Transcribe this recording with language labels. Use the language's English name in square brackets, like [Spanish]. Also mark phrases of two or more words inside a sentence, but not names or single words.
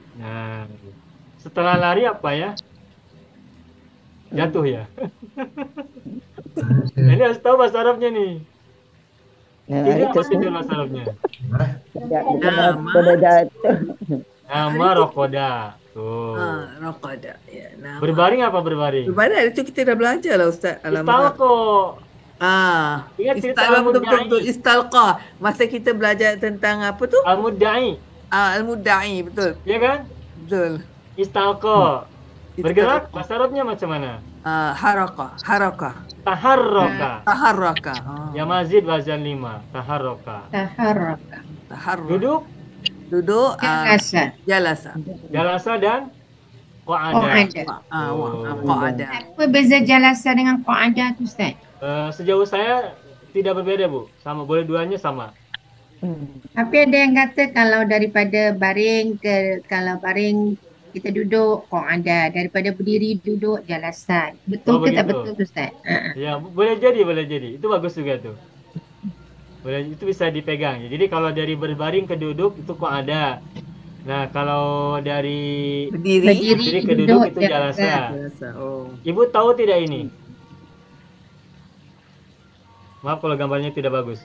[Indonesian] Nah, setelah lari apa ya? Jatuh ya. Nah, ini harus tahu bahasa Arabnya nih. Nah, Ini itu apa itu bahasa Arabnya? pada jatuh. Nama rokoda. Tuh. Raqada. Ya, nama. Berbaring apa berbaring? [Malay] Berbaring itu kita dah belajar lah Ustaz. Istalqo. Ingat cerita Betul. Istalqa. Masa kita belajar tentang apa tu? Al-Mudda'i. Al-Mudda'i, betul. Ya kan? Betul. Istalqo. Bergerak, bahasa Arabnya macam mana? Harakah. Taharroka. Oh. Ya [Arabic] مزيد وزن [Malay] 5. Taharroka. Taharraka. Duduk, Duduk. Jalasa. Jalasa. jalasa dan qa'ada. Qa'ada. Apa beza jalasa dengan qa'ada tu, Ustaz? [Indonesian] Sejauh saya tidak berbeda, Bu. Sama, boleh duanya sama. [Malay] Tapi ada yang kata kalau daripada baring kalau baring kita duduk qa'ada, daripada berdiri duduk jalasa. Betul ke tak begitu. betul, Ustaz? Ya, [Indonesian] boleh jadi. Itu bagus juga tuh. Boleh, itu bisa dipegang. Jadi kalau dari berbaring ke duduk itu qa'ada. Nah, kalau dari Berdiri. ke duduk itu jalasa. Jalasa. Oh. Ibu tahu tidak ini? Maaf kalau gambarnya tidak bagus.